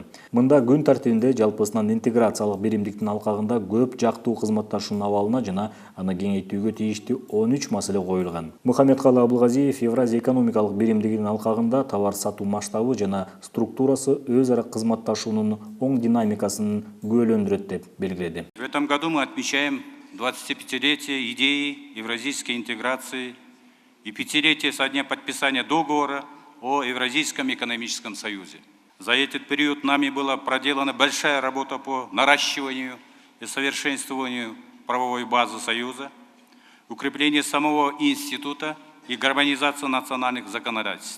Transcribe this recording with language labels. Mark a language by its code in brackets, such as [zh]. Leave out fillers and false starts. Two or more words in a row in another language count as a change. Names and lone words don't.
[ky] Мында күн тартибинде жалпысынан интеграциялык биримдиктин алкагында көп жактуу кызматташуунун абалына жана аны кеңейтүүгө тийиштүү 13 маселе коюлган. Мухаммедкалы Абылгазиев Евразия экономикалык биримдигинин алкагында товар сатуу масштабы жана структурасы өз ара кызматташуунун оң динамикасын күбөлөндүрөт деп белгиледи. [ru] В этом году мы отмечаем 25-летие идеи евразийской интеграции и 5-летие со дня подписания договора о Евразийском экономическом союзе. За этот период нами была проделана большая работа по наращиванию и совершенствованию правовой базы Союза, укреплению самого института и гармонизацию национальных законодательств.